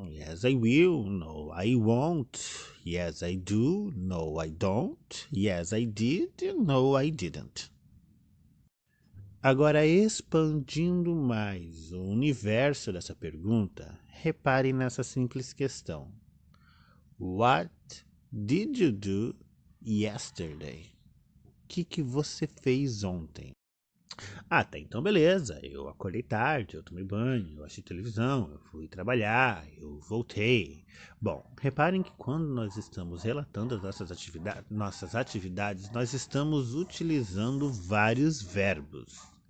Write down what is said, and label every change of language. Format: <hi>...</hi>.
<en>Yes, I will. No, I won't. Yes, I do. No, I don't. Yes, I did. No, I didn't.</en> <pt>Agora, expandindo mais o universo dessa pergunta, reparem nessa simples questão.</pt> <en>What did you do yesterday?</en> <pt>O que você fez ontem? Tá, então beleza. Eu acordei tarde, eu tomei banho, eu assisti televisão, eu fui trabalhar, eu voltei. Bom, reparem que quando nós estamos relatando as nossas atividades, nós estamos utilizando vários verbos.</pt>